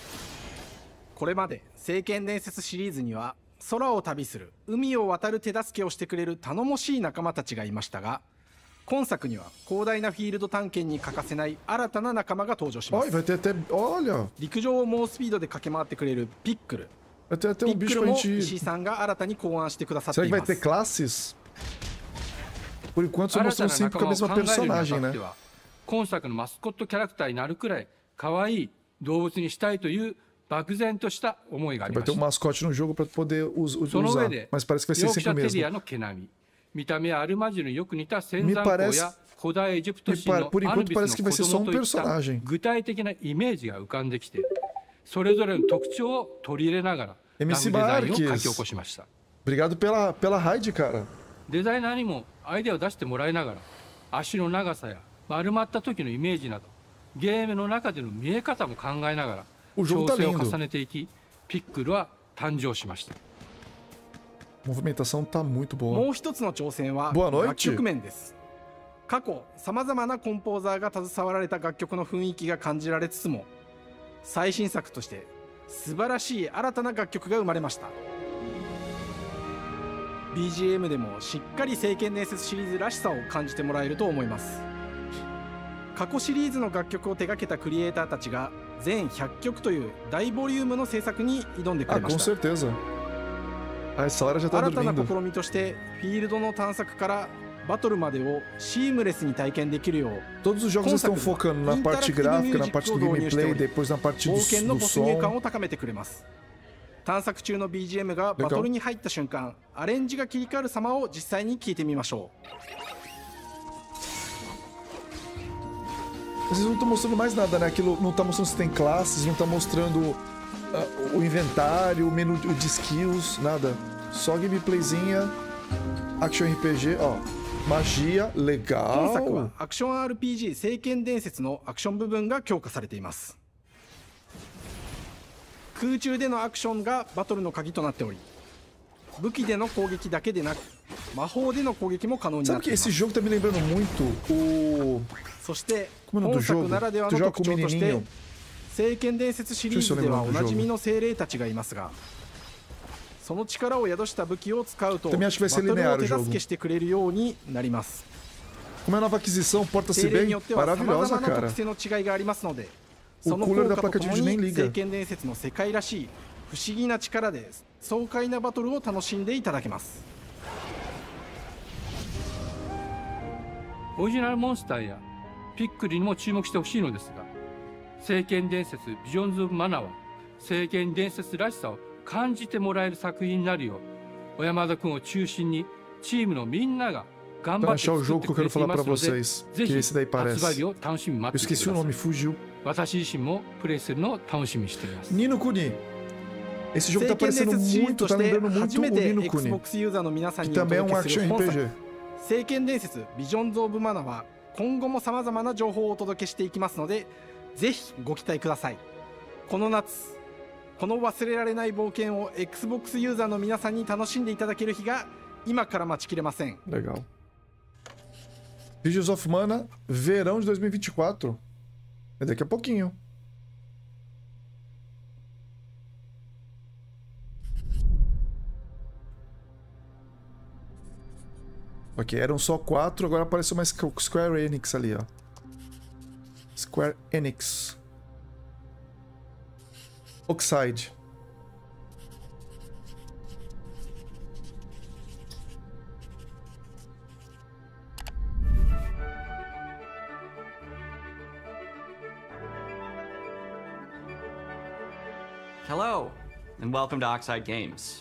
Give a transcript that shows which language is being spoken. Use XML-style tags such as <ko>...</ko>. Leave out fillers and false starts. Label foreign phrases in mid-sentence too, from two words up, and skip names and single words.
<ja>これまで聖剣伝説シリーズには空を旅する海を渡る手助けをしてくれる頼もしい仲間たちがいましたが、今作には広大なフィールド探検に欠かせない新たな仲間が登場します。陸上を猛スピードで駆け回ってくれるピックル。ピックルも石井さんが新たに考案してくださっています。</ja> <pt>Por enquanto só mostrou sempre com a mesma personagem, né?</pt> <ja>今作のマスコットキャラクターになるくらい可愛い動物にしたいという漠然とした思いがありました。</ja> <pt>Vai ter mascote no jogo para poder usar, mas parece que vai ser sempre o mesmo.</pt> <ja>見た目はアルマジルによく似た仙山港や古代エジプト神のアヌビスの子供といった具体的なイメージが浮かんできて、それぞれの特徴を取り入れながらラフデザインを書き起こしました。</ja> <pt>Obrigado pela raid, cara.</pt> <ja>デザイナーにもアイデアを出してもらいながら足の長さや丸まった時のイメージなどゲームの中での見え方も考えながら調整を重ねていき、ピックルは誕生しました。</ja> <pt>Movimentação tá muito boa.</pt> <ja>もう一つの挑戦は楽曲面です。過去さまざまなコンポーザーが携わられた楽曲の雰囲気が感じられつつも、最新作として素晴らしい新たな楽曲が生まれました。 BGM でもしっかり聖剣伝説シリーズらしさを感じてもらえると思います。過去シリーズの楽曲を手掛けたクリエイターたちが全100曲という大ボリュームの制作に挑んでくれました。新たな試みとしてフィールドの探索からバトルまでをシームレスに体験できるよう、</ja> <pt>Todos os jogos estão focando na parte gráfica, na parte do gameplay, depois na parte do som.</pt> <ja>没入感を高めてくれます。探索中の BGM がバトルに入った瞬間、アレンジが切り替わる様を実際に聞いてみましょう。</ja> <pt>Vocês não estão mostrando mais nada, né? Aquilo não tá mostrando se tem classes, não tá mostrando o inventário, o menu de skills, nada. Só gameplayzinha,</pt> <en>action RPG,</en> <pt>ó. Magia, legal.</pt> <ja>今作はアクション RPG 聖剣伝説のアクション部分が強化されています。空中でのアクションがバトルの鍵となっており、武器での攻撃だけでなく魔法での攻撃も可能になっています。</ja> <pt>Sabe que esse jogo tá me lembrando muito o</pt> <ja>そして本作ならではの特徴として聖剣伝説シリーズではおなじみの精霊たちがいますが、その力を宿した武器を使うとバトルを手助けしてくれるようになります。</ja> <pt>Como é nova aquisição, porta-se bem, maravilhosa, cara.</pt> <ja>特性の違いがありますので、その効果とともに聖剣伝説の世界らしい不思議な力で爽快なバトルを楽しんでいただけます。オリジナルモンスターやピックルにも注目してほしいのですが、聖剣伝説ビジョンズ・オブ・マナは聖剣伝説らしさを感じてもらえる作品になるよう小山田君を中心にチームのみんなが頑張って作ってくれていますので、ぜひ発売日を楽しみに待っていてください。私自身もプレイするのを楽しみにしています。</ja> <pt>Nino Kuni. Esse jogo tá parecendo muito, tá lembrando muito o Nino Kuni, que também é um action RPG.</pt> <ja>聖剣伝説ビジョンズ・オブ・マナは今後もさまざまな情報をお届けしていきますので、ぜひご期待ください。この夏、この忘れられない冒険を Xbox ユーザーの皆さんに楽しんでいただける日が今から待ちきれません。</ja> <pt>Legal. Visions of Mana, verão de 2024. É daqui a pouquinho. Ok, eram só 4, agora apareceu uma Square Enix ali, ó. Square Enix. Oxide.</pt> <en>Hello, and welcome to Oxide Games.</en>